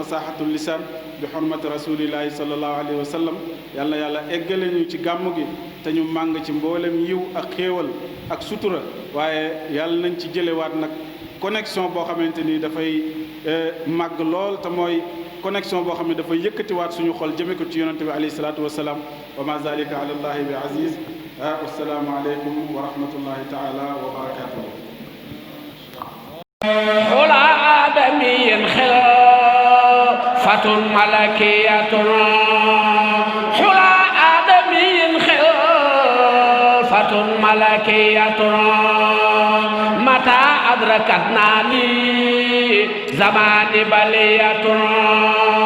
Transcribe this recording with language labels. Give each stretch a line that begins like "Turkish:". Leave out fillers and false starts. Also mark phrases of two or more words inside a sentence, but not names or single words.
Arabic: فصاحة اللسان بحرمة رسول الله صلى الله عليه وسلم
Wolof: yal na yàlla eggale ñu ci gàmm gi te ñu màng ci mboolem yiw ak xéewal ak sutura waaye yàlla nañ ci jëlewaat nag connexion boo xamante ni dafay màgg lool te mooy connexion boo xam ne dafay yëkkatiwaat suñu xol jëme ko ci yonante bi
Arabic: عليه الصلاة والسلام وما ذلك على الله بعزيز والسلام عليكم ورحمة الله تعالى وبركاته خلا آدميين خلافة ملكية خلا آدميين خلافة ملكية متى أدركتنا لزمان بلية